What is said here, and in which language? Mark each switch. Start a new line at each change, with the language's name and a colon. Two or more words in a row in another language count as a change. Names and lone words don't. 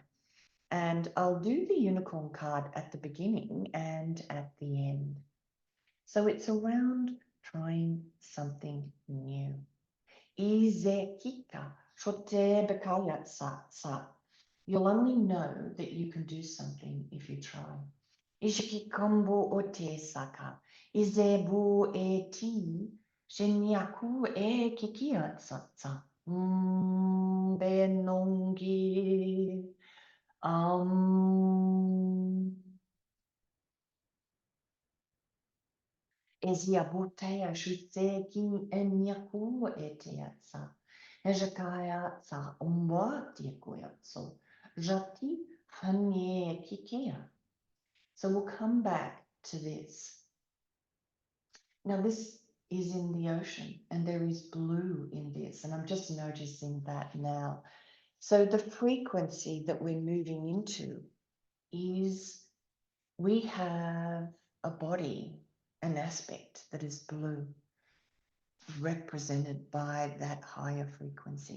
English: And I'll do the unicorn card at the beginning and at the end. So it's around trying something new. You'll only know that you can do something if you try. Ishikikombo ote saka. Izebu eti. Shinyaku e kikiatsatsa. Benongi. Eziabute ashutse ki enyaku etiatsa. Ejakaya tsa umba tiekuyatso. Jati hanye kikia. So we'll come back to this. Now this is in the ocean and there is blue in this, and I'm just noticing that now. So the frequency that we're moving into is we have a body, an aspect that is blue, represented by that higher frequency.